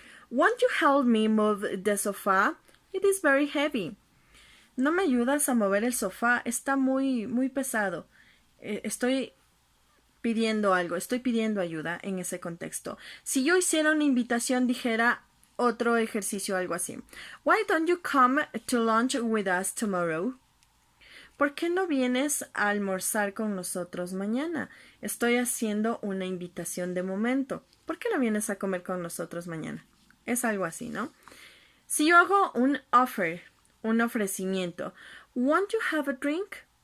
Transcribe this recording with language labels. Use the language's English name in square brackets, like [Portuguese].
[English] Won't you help me move the sofa? It is very heavy. [Spanish] No me ayudas a mover el sofá, está muy pesado. Estoy pidiendo algo, estoy pidiendo ayuda en ese contexto. Si yo hiciera una invitación, dijera otro ejercicio, algo así. [English] Why don't you come to lunch with us tomorrow? [Spanish] ¿Por qué no vienes a almorzar con nosotros mañana? Estoy haciendo una invitación de momento. ¿Por qué no vienes a comer con nosotros mañana? Es algo así, ¿no? Si yo hago un offer, un ofrecimiento, [English] ¿won't you have a drink?